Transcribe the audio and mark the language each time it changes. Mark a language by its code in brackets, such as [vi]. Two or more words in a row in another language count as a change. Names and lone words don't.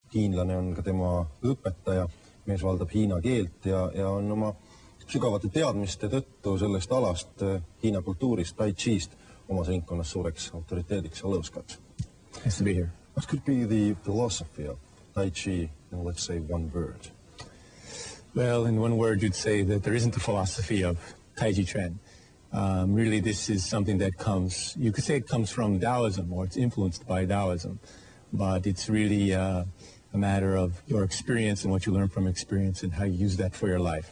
[et] hiinlane on ka tema õpetaja, mees valdab hiina keelt ja on oma sügavate teadmiste tõttu sellest alast, Hiina kultuurist, Taijist, omas ringkonnas suureks autoriteediks ja lõuskaks. [en] Nice to be here. What could be the philosophy of Taiji in, let's say, one word? Well, in one word, you'd say that there isn't a philosophy of Taiji Chuan. Really, this is something that comes, you could say it comes from Taoism, or it's influenced by Taoism, but it's really a matter of your experience and what you learn from experience and how you use that for your life.